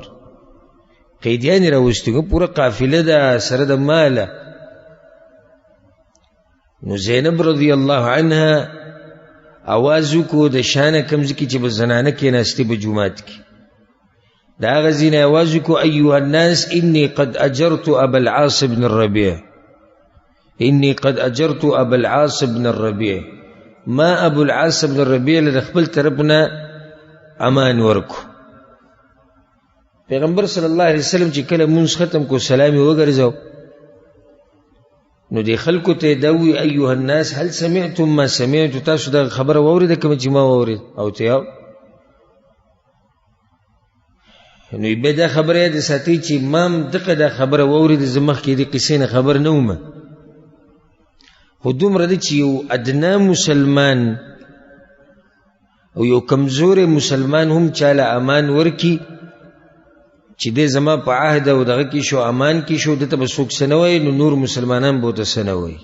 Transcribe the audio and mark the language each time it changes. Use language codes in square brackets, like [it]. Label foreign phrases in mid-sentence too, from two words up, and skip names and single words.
[ps] قیدیان راوستي پوره قافله ده سره د ماله. نو زینب [ar] رضی الله عنها [ps] आवाज وکړو د شانه کمز کې چې به زنانه کېناستې په جومات کې. د هغه ځای نه आवाज وکړو [ar] ایها الناس انی قد اجرت ابا العاص بن الربیع، [ps] انی قد اجرت ابا العاص بن الربیع، ما ابو العاص بن الربیع له خپل طرفنا امان ورکو. پیغمبر [ar] صلی الله علیه وسلم [ps] چې کله مونږ ختم کو سلام یې وګرځاو نو دی خلکو ته دا وی [ar] ایها الناس هل سمعتم ما سمعت، [ps] تاسو دا خبره واورېده کوم چې ما واورېد او ته یو نو به دا خبره د ساتي چې امام دغه دا خبره واورېد زمخ کې د قصې نه خبر نه ومه. خو دومره دی چې یو ادنا مسلمان او یو کمزور مسلمان هم چاله امان ورکی چې دې زما په عهد او دغه کې شو امان کې شو دته به څوک څه نه وایي نو نور مسلمانان به ورته څه نه وایي.